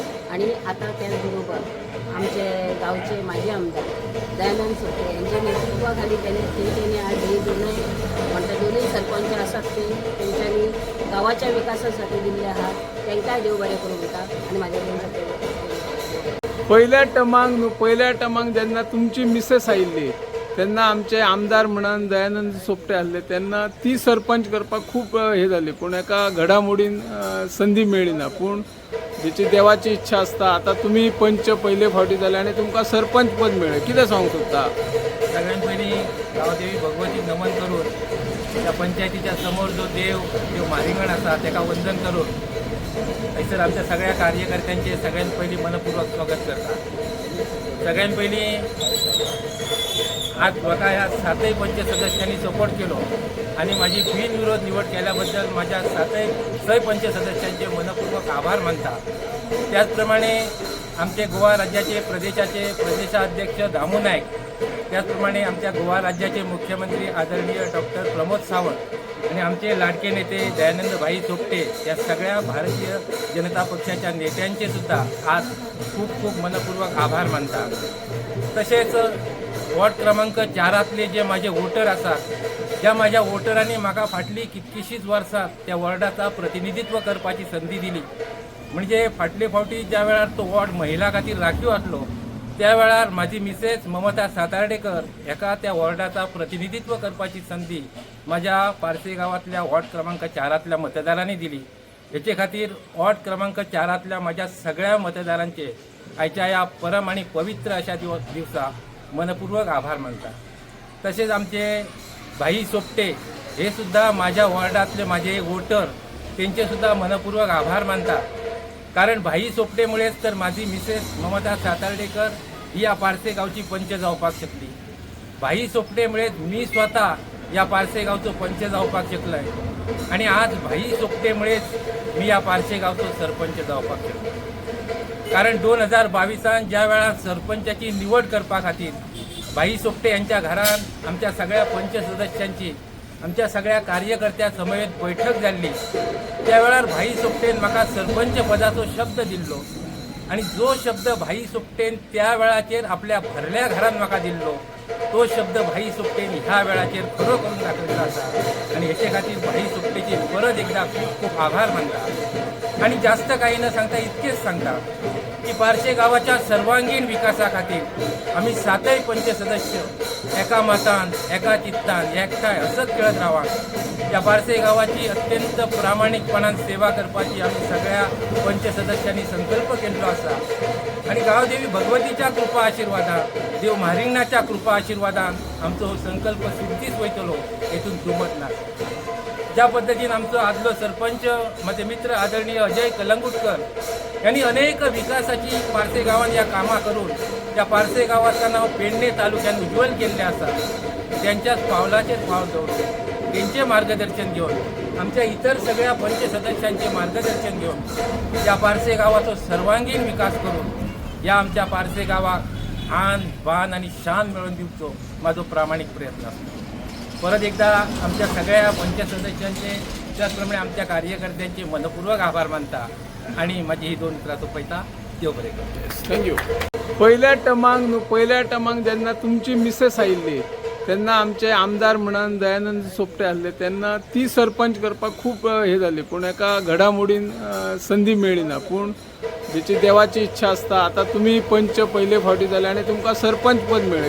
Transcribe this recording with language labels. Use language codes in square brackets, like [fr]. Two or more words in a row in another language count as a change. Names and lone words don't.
[mr] आणि आता त्याचबरोबर आमचे गावचे माजी आमदार दयानंद सोपटे यांच्या नेतृत्वाखाली त्यांच्यानी आज हे दोन्ही सरपंच असतात ते त्यांच्यानी गावाच्या विकासासाठी दिले आहात. [kok] त्यांकाय देव बरे करून घेतात आणि माझ्या पहिल्या टर्मांक जेन्ना तुमची मिसेस आयिल्ली तेन्ना आमचे आमदार म्हणून दयानंद सोपटे आसले तेन्ना ती सरपंच करपाक खूब हे जाली, पूण एका घडामोडीन संदी मेळ्ळी ना. पूण जेची देवाची इच्छा आसता, आता तुमी पंच पयले फावटी जाले आनी तुमकां सरपंच पद मेळ्ळें, कितें सांगूंक सोदता? [mr] सगळ्यात पहिली गावदेवी भगवती नमन करून त्या पंचायतीच्या समोर जो देव मारिंगण आसा ताका वंदन करून थंयसर आमच्या सगळ्या कार्यकर्त्यांचे सगळ्यात पहिली मनपूर्वक स्वागत करता. सगळ्यात पहिली आज म्हाका ह्या 7 पंच सदस्यांनी सपोर्ट केलो आणि माझी बिनविरोध निवड केल्याबद्दल माझ्या 7 पंच सदस्यांचे मनपूर्वक आभार मानता. त्याचप्रमाणे आमचे गोवा राज्याचे प्रदेशाध्यक्ष दामू नायक, त्याचप्रमाणे आमच्या गोवा राज्याचे मुख्यमंत्री आदरणीय डॉक्टर प्रमोद सावंत आणि आमचे लाडके नेते दयानंद भाई सोपटे या सगळ्या भारतीय जनता पक्षाच्या नेत्यांचे सुद्धा आज खूप खूप मनपूर्वक आभार मानतात. [kok] तसेच वॉर्ड क्रमांक 4 जे माझे वोटर असतात, ज्या माझ्या वोटरांनी म्हाका फाटली कितकीशीच वर्सां त्या वॉर्डाचा प्रतिनिधित्व करपाची संधी दिली. म्हणजे फाटले फावटी ज्या वेळार तो वॉर्ड महिला खातीर राखीव आसलो त्या वेळार माझी मिसेस ममता सातार्डेकर एका त्या वॉर्डाचा प्रतिनिधित्व करपाची संधी माझ्या पारसे गावातल्या वॉर्ड क्रमांक 4 मतदारांनी दिली. हेचे खातीर वॉर्ड क्रमांक 4 माझ्या सगळ्या मतदारांचे आयच्या या परम आणि पवित्र अशा दिवसा मनपूर्वक आभार मानता. [mr] तसेच आमचे भाई सोपटे हे सुद्धा माझ्या वॉर्डातले माझे वोटर त्यांचे सुद्धा मनपूर्वक आभार मानता. कारण भाई सोपटेमुळेच तर माझी मिसेस ममता सातार्डेकर ही या पारसे गावची पंच जावपाक शकली. भाई सोपटेमुळेच मी स्वतः या पारसे गावचो पंच जावपाक शकलोय आणि आज भाई सोपटेमुळेच मी या पारसे गावचो सरपंच जावपाक शकलो. [kok] कारण 2022 ज्या वेळार सरपंचाची निवड करपा खातीर भाई सोपटे यांच्या घरात आमच्या सगळ्या पंच सदस्यांची आमच्या सगळ्या कार्यकर्त्या समवेत बैठक झाली, त्या वेळार भाई सोपटेन म्हाका सरपंच पदाचो शब्द दिल्लो आणि जो शब्द भाई सोपटेन त्या वेळाचेर आपल्या भरल्या घरान म्हाका दिल्लो तो शब्द भाई सोपटेन ह्या वेळाचेर खरो करून दाखयल्लो आसा आणि हेचे खातीर भाई सोपटेचे परत एकदा खूप खूप आभार मानता. [mr] आणि जास्त काही न सांगता इतकेच सांगता की पारसे गावाच्या सर्वांगीण विकासा खातीर आम्ही 7 पंच सदस्य एका मतान एका चित्तान एकठांय हसत खेळत रावा. [kok] या पारसे गावाची अत्यंत प्रामाणिकपणान सेवा करपाची आम्ही सगळ्या पंच सदस्यांनी संकल्प केल्लो आसा आणि गावदेवी भगवतीच्या कृपा आशिर्वादान देव म्हारिंगणाच्या कृपा आशिर्वादान आमचो हो संकल्प सिद्धीच वयतलो, हेतून दुमत ना. ज्या पद्धतीन आमचो आदलो सरपंच माझे मित्र आदरणीय अजय कलंगुटकर यांनी अनेक विकासाची पारसे गावात या कामां करून त्या पारसे गावाचं नाव पेडणे तालुक्यात उज्ज्वल केल्लें आसा. [mr] त्यांच्याच पावलाचेर पावल दवरून त्यांचे मार्गदर्शन घेऊन आमच्या इतर सगळ्या पंच सदस्यांचे मार्गदर्शन घेऊन या पारसे गावाचो सर्वांगीण विकास करून या आमच्या पारसे गावाक आन बान आणि शान मिळवून दिवचो माझो प्रामाणिक प्रयत्न असतो. [kok] परत एकदा आमच्या सगळ्या पंचायत सदस्यांचे त्याचप्रमाणे आमच्या कार्यकर्त्यांचे मनपूर्वक आभार मानता आणि माझी ही 2 उतरां सोंपयता. देव बरें करूं. थँक्यू. पहिल्या टर्माक जेन्ना तुमची मिसेस आयिल्ली तेन्ना आमचे आमदार म्हणून दयानंद सोपटे आसले तेन्ना ती सरपंच करपाक खूब हे जाली, पूण एका घडामोडीन संदी मेळ्ळी ना. पूण जेची देवाची इच्छा आसता, आता तुमी पंच पयले फावटी जाले आनी तुमकां सरपंच पद मेळ्ळें.